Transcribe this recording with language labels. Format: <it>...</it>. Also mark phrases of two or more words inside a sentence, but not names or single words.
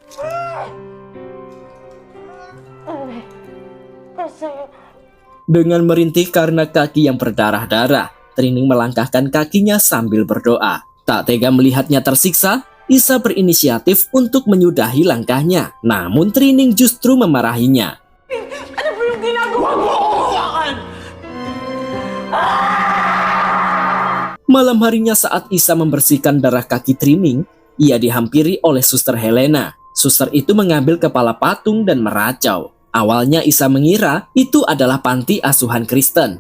<id>Dengan merintih karena kaki yang berdarah-darah, Trining melangkahkan kakinya sambil berdoa. Tak tega melihatnya tersiksa, Isa berinisiatif untuk menyudahi langkahnya. Namun Trining justru memarahinya.</id> <tl>Ano ba yung ginagawa mo?</tl> <id>Malam harinya saat Isa membersihkan darah kaki Trining, ia dihampiri oleh suster Helena. Suster itu mengambil kepala patung dan meracau. Awalnya Isa mengira itu adalah panti asuhan Kristen.</id>